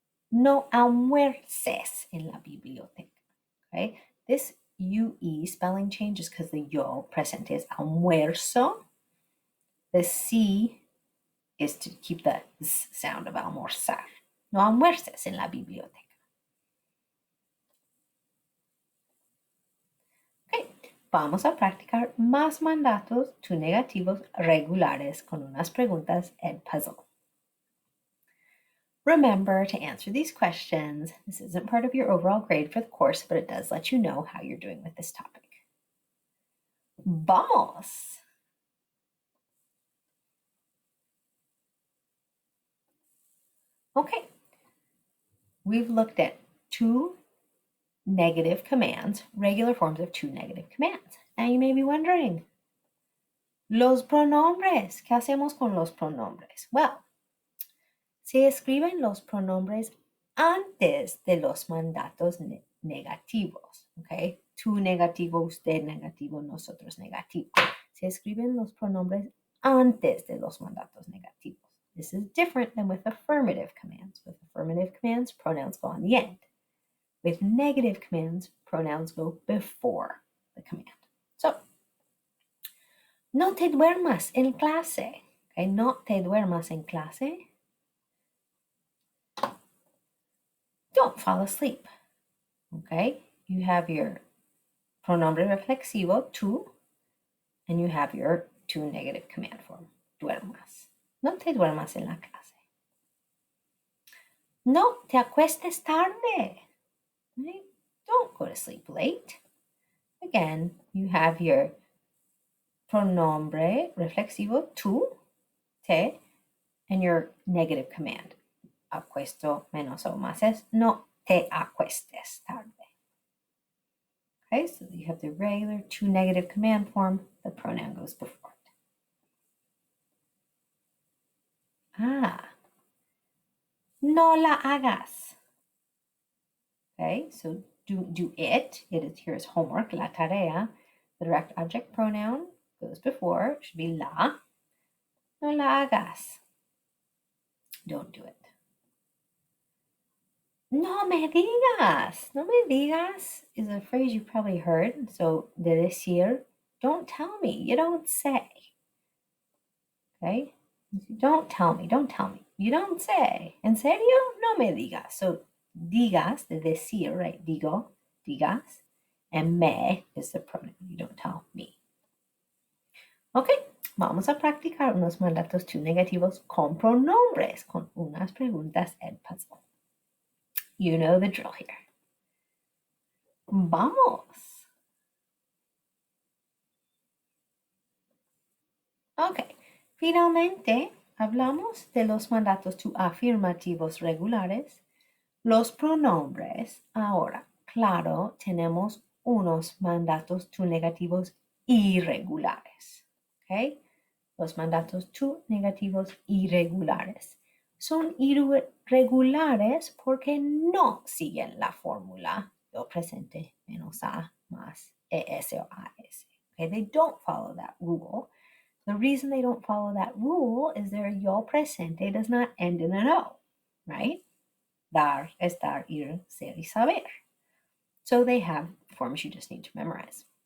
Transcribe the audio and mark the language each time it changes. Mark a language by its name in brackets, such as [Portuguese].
[Spanish] No almuerces en la biblioteca. [English] Okay, this UE spelling change is because the yo present is almuerzo. The C is to keep the Z sound of almorzar. [Spanish] No almuerces en la biblioteca. Okay, vamos a practicar más mandatos to negativos regulares con unas preguntas EdPuzzle. [English] Remember to answer these questions. This isn't part of your overall grade for the course, but it does let you know how you're doing with this topic. [Spanish] Vamos! [English] Okay, we've looked at two negative commands, regular forms of two negative commands. Now you may be wondering, [Spanish] los pronombres, ¿qué hacemos con los pronombres? Well, se escriben los pronombres antes de los mandatos negativos, ¿ok? Tú negativo, usted negativo, nosotros negativo. Se escriben los pronombres antes de los mandatos negativos. [English] This is different than with affirmative commands. With affirmative commands, pronouns go on the end. With negative commands, pronouns go before the command. [Spanish] So, no te duermas en clase. Okay, no te duermas en clase. [English] Don't fall asleep. Okay, you have your pronombre reflexivo, tú, and you have your to negative command form, duermas. [Spanish] No te duermas en la clase. No te acuestes tarde. Right? [English] Don't go to sleep late. Again, you have your pronombre reflexivo, tú, te, and your negative command. [Spanish] Acuesto menos o más es no te acuestes tarde. [English] Okay, so you have the regular to negative command form. The pronoun goes before it. [Spanish] No la hagas. [English] Okay, so do it. It is here is homework, la tarea. The direct object pronoun goes before. It should be la. [Spanish] No la hagas. [English] Don't do it. [Spanish] No me digas. [English] No me digas is a phrase you probably heard. So, de decir, don't tell me. You don't say. Okay? Don't tell me. Don't tell me. You don't say. [Spanish] ¿En serio? No me digas. So, digas, de decir, right? Digo, digas. [English] And me is the pronoun. You don't tell me. Okay, [Spanish] Vamos a practicar unos mandatos to negativos con pronombres, con unas preguntas EdPuzzle. [English] You know the drill here. [Spanish] Vamos. Ok, finalmente hablamos de los mandatos to afirmativos regulares, los pronombres. Ahora, claro, tenemos unos mandatos to negativos irregulares. ¿Ok? Los mandatos to negativos irregulares son irregulares porque no siguen la fórmula yo presente menos a más es o as. [English] Okay? They don't follow that rule. The reason they don't follow that rule is their yo presente does not end in an o, right? Dar, estar, ir, ser y saber. So they have forms you just need to memorize.